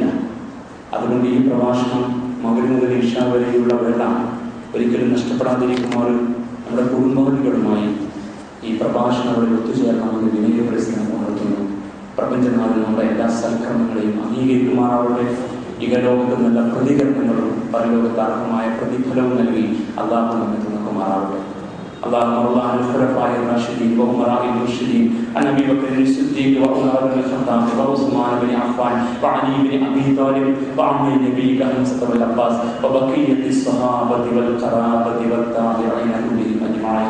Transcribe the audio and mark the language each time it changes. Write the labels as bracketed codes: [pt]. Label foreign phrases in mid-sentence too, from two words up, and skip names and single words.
[ml] അതുകൊണ്ട് ഈ പ്രഭാഷണം മഗ്‌രിബ് മുതൽ ഇശാ വരെയുള്ള വേള ഒരിക്കലും നഷ്ടപ്പെടാതിരിക്കുമാറ് നമ്മുടെ കുടുംബാംഗങ്ങളുമായി ഈ പ്രഭാഷണങ്ങളിൽ ഒത്തുചേർക്കണമെന്ന് വിനയപരിശ്രമം ഉണർത്തുന്നു. പ്രപഞ്ചനാഥൻ നമ്മുടെ എല്ലാ സൽക്കർമ്മങ്ങളെയും അംഗീകരിക്കുമാറാവട്ടെ. ഇഹലോകത്ത് നല്ല പ്രതികരണങ്ങളും പരലോകത്ത് അർഹമായ പ്രതിഫലവും നൽകി അല്ലാഹു നമ്മെ തുണക്കുമാറാവട്ടെ. [ar] اللهم ارض عن الخلفاء الراشدين وامراء المرشدين عن ابي بكر الصديق وعمر بن الخطاب وعثمان بن عفان وعلي بن ابي طالب وعن نبيك حمزه والعباس وبقيه الصحابه والقرابه والتابعين كلهم اجمعين.